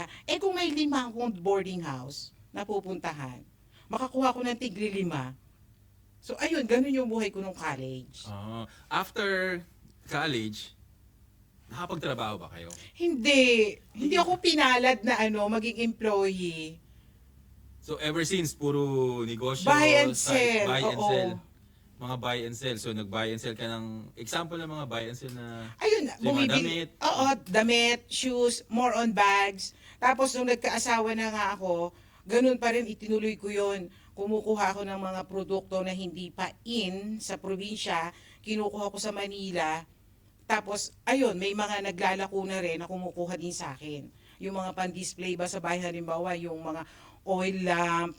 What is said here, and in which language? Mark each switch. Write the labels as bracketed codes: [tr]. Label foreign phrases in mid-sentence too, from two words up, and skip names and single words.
[tl] Kung may 5 akong boarding house na pupuntahan, makakuha ko ng tigli 5. So, ayun, ganun yung buhay ko nung college. [en] After college, [tl] nakapagtrabaho ba kayo? Hindi ako pinalad na maging employee. [en] So ever since, [tl] puro negosyo, [en] Buy and sell. buy and [tl] Oo. sell. Mga [en] buy and sell. [tl] So nag- [en] buy and sell [tl] ka ng, example ng mga [en] buy and sell [tl] na, Ayun, So, yung mga bumibili. damit? Oo, damit, [en] shoes, more on bags. [tl] Tapos nung nagkaasawa na nga ako, ganun pa rin, itinuloy ko yun. Kumukuha ako ng mga produkto na hindi pa in sa probinsya, kinukuha ko sa Manila. Tapos, ayun, may mga naglalako na rin na kumukuha din sa akin. Yung mga pan-display ba sa bahay, halimbawa, yung mga oil lamp.